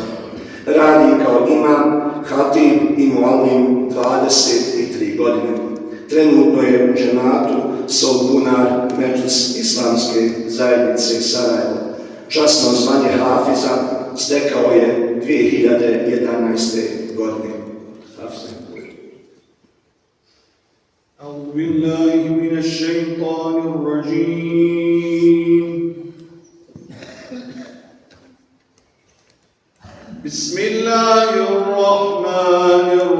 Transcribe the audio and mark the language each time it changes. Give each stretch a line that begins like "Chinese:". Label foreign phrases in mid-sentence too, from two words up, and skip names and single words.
Bosnian: Radi kao imam, hatib i muallim 23 godine. Trenutno je u džematu Solbunar Medžlis Islamske zajednice Sarajevo. Časno zvanje Hafiza stekao je 2011. godine.
Arabic: أعوذ بالله من الشيطان الرجيم بسم الله الرحمن